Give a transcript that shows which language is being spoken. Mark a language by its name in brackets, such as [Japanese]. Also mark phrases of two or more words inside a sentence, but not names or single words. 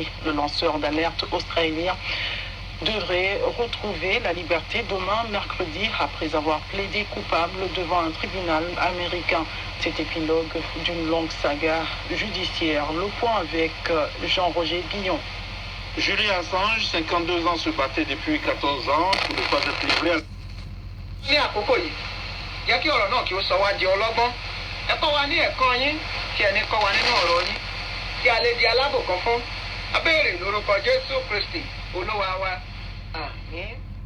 [French] Le lanceur d'alerte australien devrait retrouver la liberté demain mercredi après avoir plaidé coupable devant un tribunal américain. Cet épilogue d'une longue saga judiciaire. Le point avec Jean-Roger Guillon. Julian Assange, 52 ans, se battait depuis 14 ans pour ne pas être livré. [Yoruba] Ní àkókò yìí, jẹ́ kí ọ̀rọ̀ náà kí ó sọ wá di ọlọ́gbọ́n. Ẹ kọ́ wa ní ẹ̀kọ́ yín, kí ẹni kọ́ wa nínú ọ̀rọ̀ yín, kí a lè di alábòkan fún. A béèrè lórúkọ Jésù Kristi, Olúwa wa. Àmín.